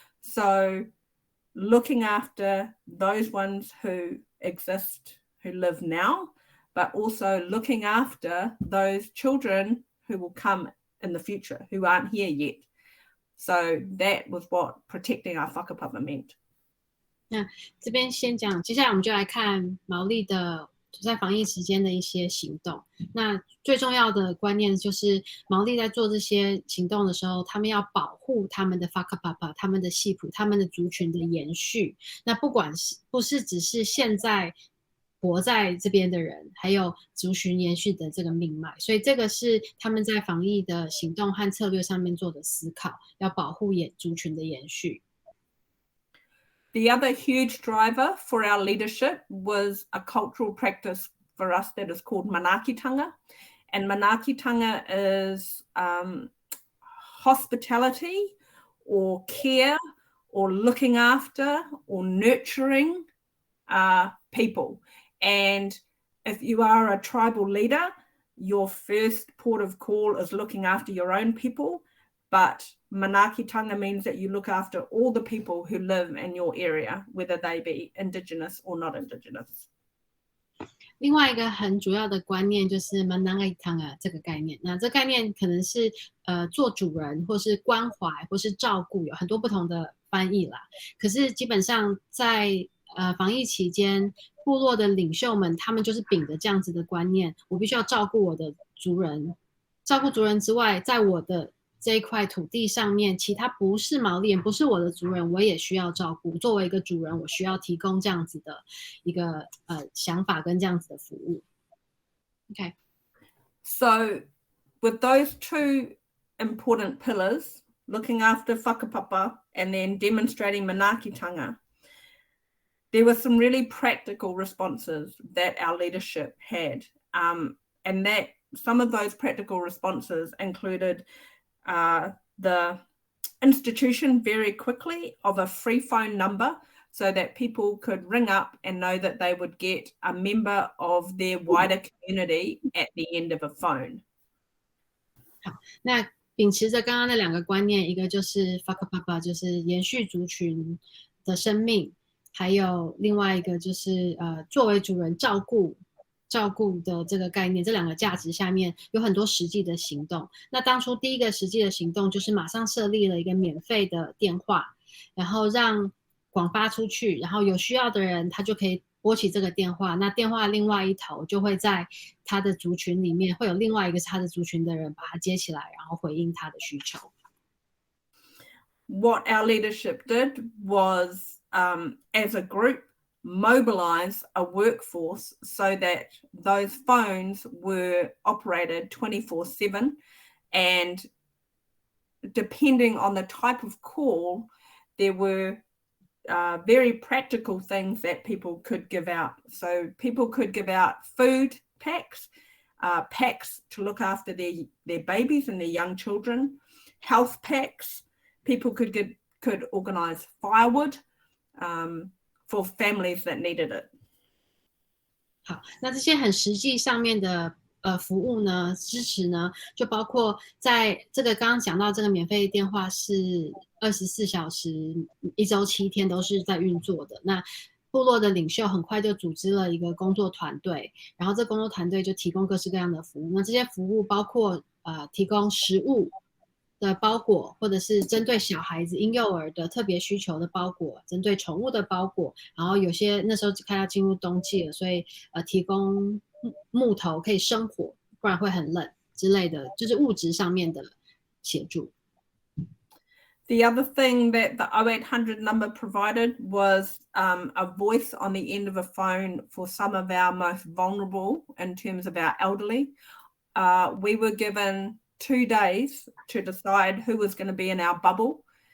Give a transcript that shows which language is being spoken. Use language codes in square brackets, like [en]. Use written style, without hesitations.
[en] So looking after those ones who exist, who live now, but also looking after those children who will come in the future, who aren't here yet. So that was what protecting our whakapapa meant. [zh] 那这边先讲，接下来我们就来看毛利的在防疫期间的一些行动。那最重要的观念就是毛利在做这些行动的时候，他们要保护他们的 Whakapapa、他们的系谱、他们的族群的延续。那不是只是现在活在这边的人，还有族群延续的这个命脉。所以这个是他们在防疫的行动和策略上面做的思考，要保护族群的延续。 [en] The other huge driver for our leadership was a cultural practice for us that is called Manakitanga. And Manakitanga is hospitality or care or looking after or nurturing people. And if you are a tribal leader, your first port of call is looking after your own people. But Manakitanga means that you look after all the people who live in your area, whether they be indigenous or not indigenous. [zh] 另外一个很主要的观念就是 Manakitanga 这个概念。那这概念可能是做主人，或是关怀，或是照顾，有很多不同的翻译啦。可是基本上在防疫期间，部落的领袖们他们就是秉着这样子的观念，我必须要照顾我的族人。照顾族人之外，在我的这一块土地上面，其他不是毛利人，不是我的族人，我也需要照顾。作为一个主人，我需要提供这样子的一个想法跟这样子的服务。 [en] Okay. So with those two important pillars, looking after whakapapa and then demonstrating Manakitanga, there were some really practical responses that our leadership had. And that some of those practical responses included the institution very quickly of a free phone number so that people could ring up and know that they would get a member of their wider community at the end of a phone. [zh] 好，那秉持着刚刚那2个观念，一个就是 Whakauae 就是延续族群的生命，还有另外一个就是作为主人照顾的这个概念，这2个价值下面有很多实际的行动。那当初第一个实际的行动就是马上设立了一个免费的电话，然后让广发出去，然后有需要的人他就可以拨起这个电话，那电话另外一头就会在他的族群里面会有另外一个是他的族群的人把他接起来，然后回应他的需求。 [en] What our leadership did was, as a group, mobilize a workforce so that those phones were operated 24/7, and depending on the type of call, there were very practical things that people could give out. So people could give out food packs, packs to look after their babies and their young children, health packs. People could organize firewood for families that needed it. [zh] 好，那这些很实际上面的服务呢，支持呢，就包括在这个刚刚讲到这个免费电话是24小时1周7天都是在运作的。那部落的领袖很快就组织了一个工作团队，然后这工作团队就提供各式各样的服务。那这些服务包括提供食物的包裹，或者是针对小孩子婴幼儿的特别需求的包裹，针对宠物的包裹，然后有些那时候快要进入冬季了，所以提供木头可以生火，不然会很冷之类的，就是物质上面的协助。 [en] The other thing that the 0800 number provided was a voice on the end of a phone for some of our most vulnerable in terms of our elderly. We were given 2 days to decide who was going to be in our bubble.